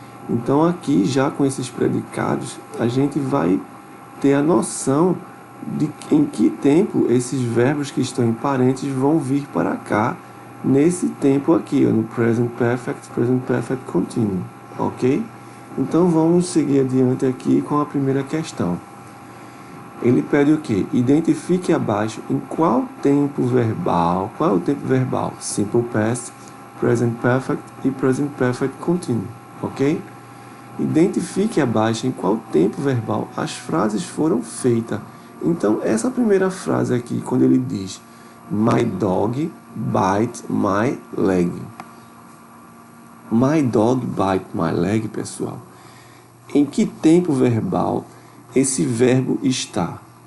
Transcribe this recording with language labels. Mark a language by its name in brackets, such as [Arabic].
[Portuguese] Então aqui, já com esses predicados, a gente vai ter a noção de em que tempo esses verbos que estão em parênteses vão vir para cá, nesse tempo aqui, ó, no present perfect continuous, ok? Então vamos seguir adiante aqui com a primeira questão. Ele pede o quê? Identifique abaixo em qual é o tempo verbal? [English] Simple past, present perfect e present perfect continuous, ok? [Portuguese] Identifique abaixo em qual tempo verbal as frases foram feitas. Então, essa primeira frase aqui, quando ele diz [English] My dog bite my leg. My dog bite my leg, [Portuguese] pessoal. Em que tempo verbal esse verbo está?